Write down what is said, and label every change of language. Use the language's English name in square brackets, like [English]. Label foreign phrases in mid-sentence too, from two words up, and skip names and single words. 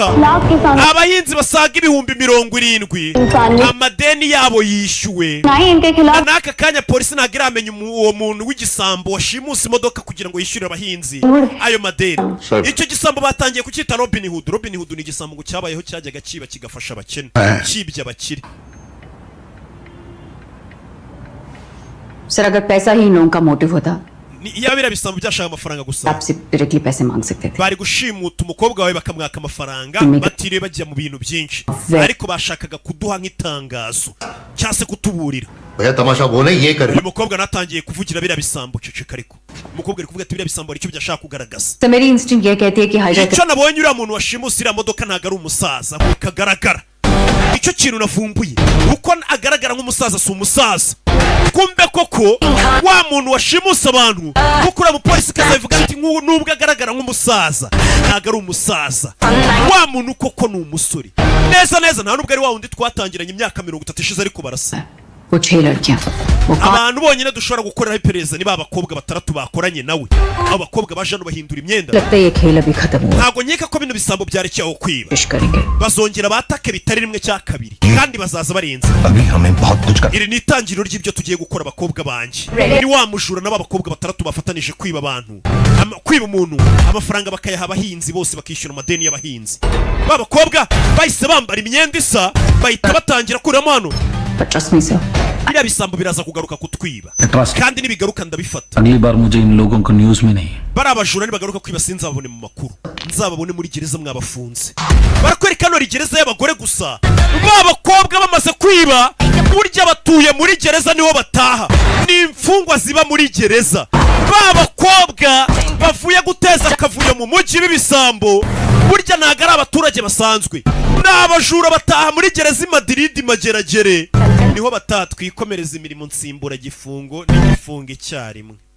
[Kinyarwanda] Abahinzi basaga ibihumbi 70 amadeni yabo yishyuwe. N'aka kanya polisi ntabwo iramenya uwo muntu w'igisambo washimuse imodoka kugira ngo yishyure abahinzi ayo madeni. Icyo gisambo batangiye kucyita Robin Hood. Robin Hood ni igisambo ngo cyabayeho cyajyaga kiba kigafasha abakene, kibye abakire. [Hindi] सर अगर पैसा ही इन लोगों का मोटिव होता [Kinyarwanda] iya birabisambo byashaka amafaranga gusa [Hindi] आपसे डायरेक्टली पैसे मांग सकते थे [Kinyarwanda] bari gushimuta umukobwa wawe bakamwaka amafaranga batiriwe bajya mu bintu byinshi ariko bashakaga kuduha nk'itangazo cyase kutuburira [Hindi] भैया तमाशा वो नहीं ये कर [Kinyarwanda] uyu mukobwa natangiye kuvugira birabisambo ceceka ariko umukobwa ari kuvuga ati birabisambo aricyo byashaka kugaragaza [Hindi] तो मेरी इंस्टिंक्ट ये कहती है कि हाईजैक [Kinyarwanda] icyo nabonye uriya muntu washimuse iriya modoka ntabwo ari umusaza bikagaragara icyo kintu navumbuye uko agaragara nk'umusaza si umusaza kumbe koko wa muntu washimuse abantu kuko uriya mupolisi kazabivuga ati nubwo agaragara nk'umusaza ntabwo ari umusaza wa muntu koko ni umusore neza neza nta nubwo ari wa wundi twatangiranye imyaka 30 ishize ariko barasa [Hindi] वो 6 लड़कियां [Kinyarwanda] abantu bonyine dushobora gukorera iperereza niba abakobwa batandatu bakoranye nawe abo bakobwa baje no bahindura imyenda [Hindi] लगता है ये खेल अभी खत्म हुआ [Kinyarwanda] ntago nkeka ko bino bisambo byarekeyeho kwiba [Hindi] पेश करेंगे [Kinyarwanda] bazongera batake bitari rimwe cya kabiri kandi bazaza barenze [Hindi] अभी हमें बहुत कुछ कर [Kinyarwanda] iri ni itangiriro ry'ibyo tugiye gukora abakobwa banje ni wa mujura n'aba bakobwa batandatu bafatanije kwiba abantu kwiba umuntu amafaranga bakayaha abahinzi bose bakishyura amadeni y'abahinzi ba bakobwa bahise bambara imyenda isa bahita batangira kuramo hano [English] But trust me, sir. [Kinyarwanda] biriya bisambo biraza kugaruka kutwiba kandi nibigaruka ndabifata [Hindi] अगली बार मुझे इन लोगों को न्यूज में नहीं [Kinyarwanda] bari abajura nibagaruka kwiba sinzababone mu makuru nzababone muri gereza mwabafunze barakwereka hano gereza y'abagore gusa ba bakobwa bamaze kwiba burya batuye muri gereza niho bataha ni imfungwa ziba muri gereza ba bakobwa bavuye guteza akavuyo mu mujyi b'ibisambo burya ntago ari abaturage basanzwe n'abajura bataha muri gereza i Madrid mageragere niho batatwikomereza imirimo nsimbura gifungo n'igifungo icyarimwe